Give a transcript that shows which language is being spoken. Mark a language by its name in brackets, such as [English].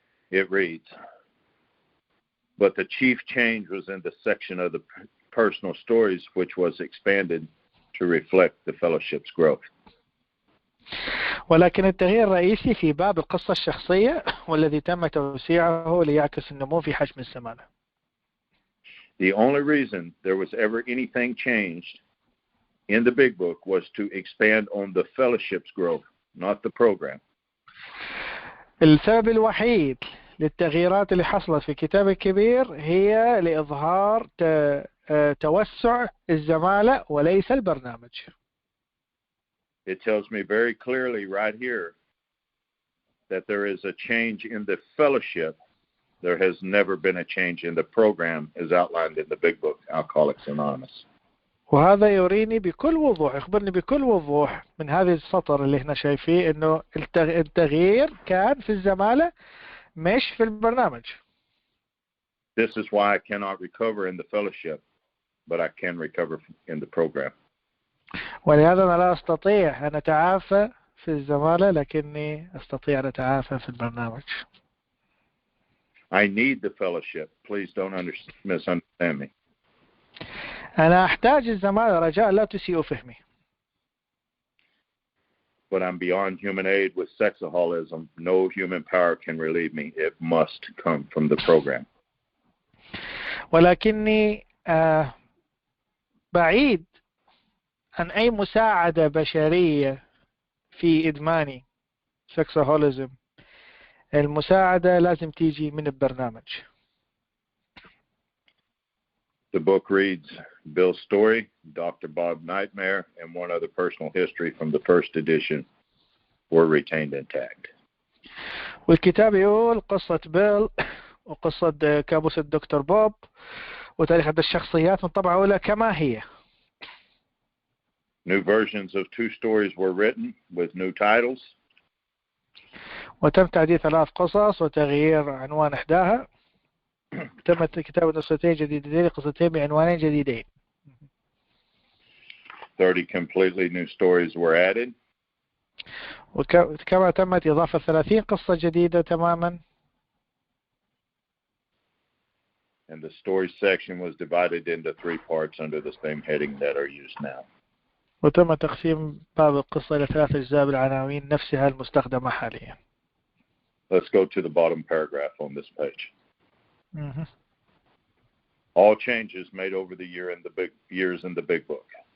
[English] It reads, but the chief change was in the section of the personal stories, which was expanded to reflect the fellowship's growth. [Arabic] ولكن التغيير الرئيسي في باب القصة الشخصية والذي تم توسيعه ليعكس النمو في حجم الزمالة. [English] The only reason there was ever anything changed in the big book was to expand on the fellowship's growth, not the program. [Arabic] السبب الوحيد للتغييرات اللي حصلت في الكتاب الكبير هي لإظهار توسع الزمالة وليس البرنامج. [English] It tells me very clearly right here that there is a change in the fellowship. There has never been a change in the program as outlined in the big book, Alcoholics Anonymous. [Arabic] وهذا يريني بكل وضوح، يخبرني بكل وضوح من هذه السطر اللي احنا شايفيه انه التغيير كان في الزمالة مش في البرنامج. [English] This is why I cannot recover in the fellowship, but I can recover in the program. [Arabic] ولهذا أنا لا أستطيع أن أتعافى في الزمالة لكني أستطيع أن أتعافى في البرنامج. [English] I need the fellowship. Please don't misunderstand me. [Arabic] أنا أحتاج الزمالة، رجاء لا تسيئوا فهمي. [English] But I'm beyond human aid with sexaholism. No human power can relieve me. It must come from the program. [Arabic] ولكني بعيد عن أي مساعدة بشرية في إدماني سكساهوليزم. المساعدة لازم تيجي من البرنامج. [English] The book reads Bill's story, Dr. Bob Nightmare, and one other personal history from the first edition were retained intact. [Arabic] والكتاب يقول قصة بيل وقصة كابوس الدكتور بوب وتاريخ عدد الشخصيات من طبعة أولى كما هي. [English] New versions of 2 stories were written with new titles. [Arabic] وتم تعديل 3 قصص وتغيير عنوان إحداها. تم كتابة نسختين جديدتين لقصتين بعنوانين جديدين. [English] 30 completely new stories were added. [Arabic] وكما تمت إضافة 30 قصة جديدة تماما. [English] And the story section was divided into 3 parts under the same heading that are used now. [Arabic] وتم تقسيم باب القصة إلى 3 أجزاء بالعناوين نفسها المستخدمة حاليا. [English] Let's go to the bottom paragraph on this page. Mm-hmm. All changes made over the years in the big book.